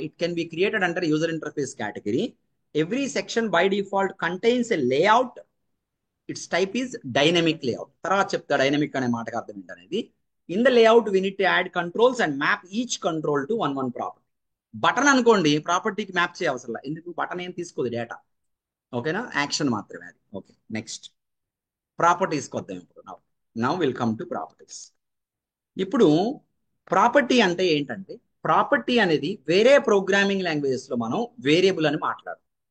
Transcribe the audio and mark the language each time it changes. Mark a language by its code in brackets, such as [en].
[en] It can be created under user interface category. Every section by default contains a layout. Its type is dynamic layout. [te] తర్వాత చెప్తా dynamic అనే మాటకు అర్థం ఏంటనేది. [en] In the layout we need to add controls and map each control to one property. [te] Button అనుకోండి, ప్రాపర్టీకి map చేయవసరం లేదు. ఎందుకు? బటన్ ఏం తీసుకోదు డేటా. ఓకేనా? యాక్షన్ మాత్రమే అది. ఓకే, నెక్స్ట్ ప్రాపర్టీస్కి వద్దాం ఇప్పుడు. [en] Now will come to properties. [te] ఇప్పుడు ప్రాపర్టీ అంటే ఏంటంటే, ప్రాపర్టీ అనేది వేరే ప్రోగ్రామింగ్ లాంగ్వేజెస్ లో మనం వేరియబుల్ అని మాట్లాడతాం.